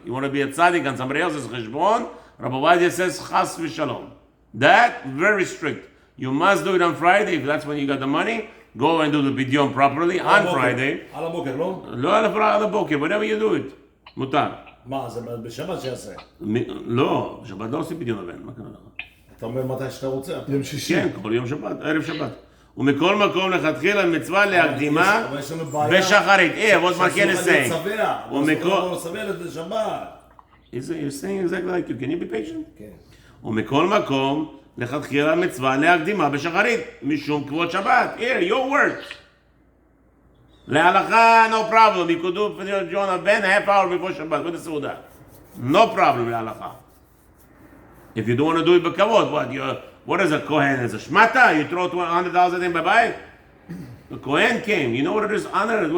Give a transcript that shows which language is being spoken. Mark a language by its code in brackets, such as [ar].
[en] You want to be a tzaddik on somebody else's cheshbon? Rabbi Vadia says, chas v'shalom. That, very strict. You must do it on Friday, if that's when you got the money. Go and do the Pidyon properly on Friday. [he] על הבוקר, לא? לא על הבוקר, [en] whenever you do it. [he] מותר. מה, זה בשבת שיעשה? לא, בשבת לא עושים פדיון הבן, מה קרה לך? אתה אומר מתי שאתה רוצה. יום שישי. כן, כל יום שבת, ערב שבת. ומכל מקום לכתחילה מצווה להקדימה בשחרית. [en] What more can I say? [he] לא סבע לשבת. [en] You're saying exactly like you. Can you be patient? [he] כן. ומכל מקום לכתחילה מצווה להקדימה בשחרית, משום כבוד שבת. [en] Here, your words. להלכה, no problem. You could do Pidyon Ben a half hour before Shabbat with the Suda. No problem, להלכה. If you don't want to do it בכבוד, what is a Kohen? Is a shmata? You throw 100,000 in bye-bye? The Kohen came. You know what it is? Honor.